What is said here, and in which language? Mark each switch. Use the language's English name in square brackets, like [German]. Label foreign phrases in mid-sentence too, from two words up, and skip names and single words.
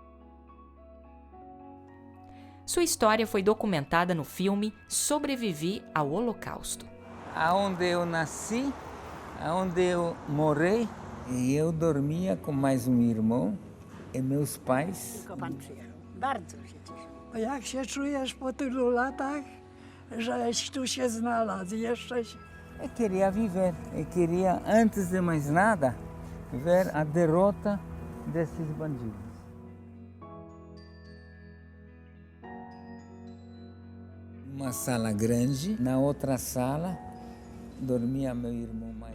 [Portuguese] Sua história foi documentada no filme Sobrevivi ao Holocausto. Aonde eu nasci, aonde eu morei, e eu dormia com mais um irmão e meus pais. [Polish] Bardzo się cieszę. Jak się czujesz po tylu latach, żeś tu się znalazł? Jeszcze się... [Portuguese] Eu queria viver, eu queria, antes de mais nada, ver a derrota desses bandidos. Uma sala grande, na outra sala dormia meu irmão mais.